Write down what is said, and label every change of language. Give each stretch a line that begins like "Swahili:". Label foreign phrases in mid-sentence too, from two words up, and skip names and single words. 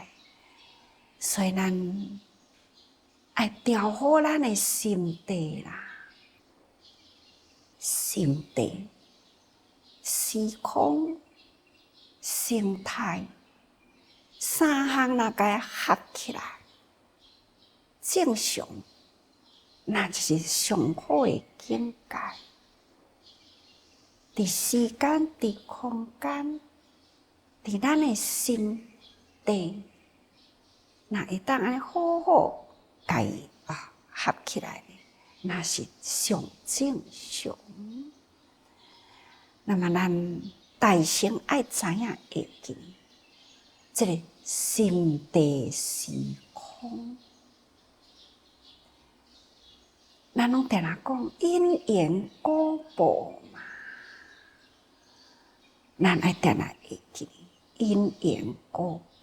Min Nan Chinese: 所以咱爱调好咱的心地啦，心地、时空、生态三项若甲合起来，正常，那就是上好的境界。伫时间、伫空间、伫咱的心地，若会当安尼好好甲伊合起来，那是上正常。那么咱大乘爱知影会记，这个心地时空，咱拢定定讲因缘果报嘛，咱爱定定会记因缘果报。